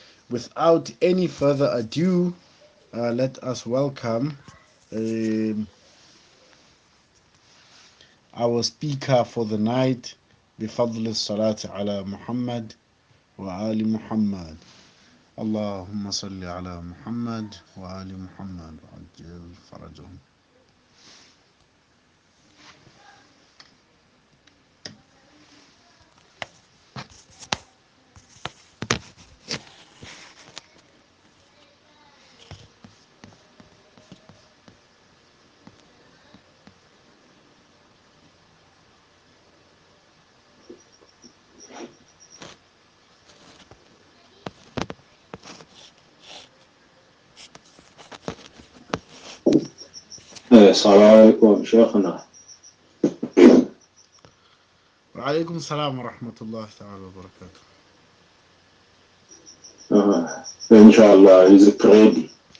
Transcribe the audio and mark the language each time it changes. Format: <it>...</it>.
<en>Without any further ado, let us welcome our speaker for the night,</en> <ar>بفضل الصلاة على محمد وآل محمد. اللهم صل على محمد وآل محمد وعجل فرجهم. السلام عليكم شيخنا. وعليكم السلام ورحمة الله تعالى وبركاته.</ar> <en>إن شاء الله is it ready?</en>